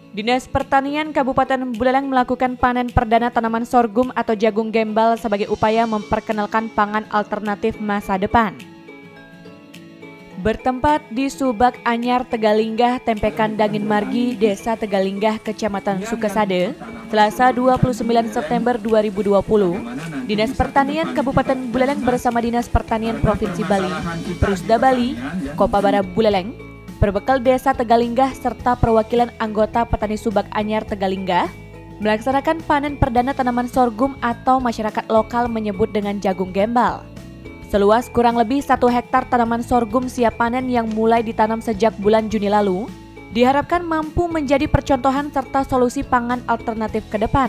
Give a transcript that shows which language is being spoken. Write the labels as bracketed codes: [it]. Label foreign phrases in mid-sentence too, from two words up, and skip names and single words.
[id] Dinas Pertanian Kabupaten Buleleng melakukan panen perdana tanaman sorghum atau jagung gembal sebagai upaya memperkenalkan pangan alternatif masa depan. Bertempat di Subak Anyar, Tegalinggah, Tempekan Dangin Margi, Desa Tegalinggah, Kecamatan Sukesade, Selasa 29 September 2020, Dinas Pertanian Kabupaten Buleleng bersama Dinas Pertanian Provinsi Bali, Perusda Bali, Kopabara Buleleng, berbekal Desa Tegalinggah serta perwakilan anggota petani Subak Anyar Tegalinggah, melaksanakan panen perdana tanaman sorghum atau masyarakat lokal menyebut dengan jagung gembal. Seluas kurang lebih 1 hektar tanaman sorghum siap panen yang mulai ditanam sejak bulan Juni lalu, diharapkan mampu menjadi percontohan serta solusi pangan alternatif ke depan.